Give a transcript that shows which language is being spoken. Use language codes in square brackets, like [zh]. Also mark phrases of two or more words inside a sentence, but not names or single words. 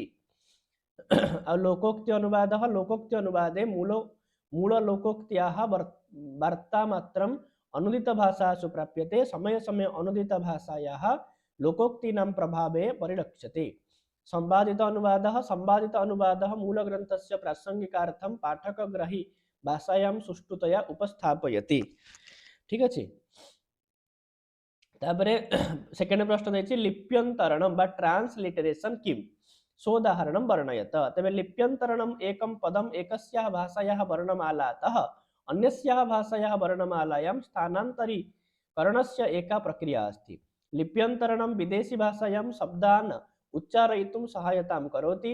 [sa] लोकोक्ति अनुवादः लोकोक्ति अनुवादे मूल लोकोक्त्याः वार्तामात्रम् अनुदित भाषासु प्राप्यते। समय समय अनुदित भाषायाः लोकोक्तीनां प्रभावे परिलक्ष्यते। संवादित अनुवादः संवादित अनुवादः मूलग्रन्थस्य प्रासंगिकार्थं पाठकग्राही भाषायां सुष्ठुतया उपस्थापयति। [or] ଠିକ ଅଛି। ତାପରେ ସେକେଣ୍ଡ ପ୍ରଶ୍ନ ଦେଛି लिप्यन्तरणं बा ट्रांसलिटरेशन [sa] किम सोदाहरणं वर्णयत। तबे लिप्यन्तरणम् एकं पदम् एकस्याः भाषायाः वर्णमालातः अन्यस्याः भाषायाः वर्णमालायां स्थानान्तरीकरणस्य एका प्रक्रिया अस्ति। लिप्यन्तरणं विदेशी भाषायां शब्दान् उच्चारयितुं सहायतां करोति।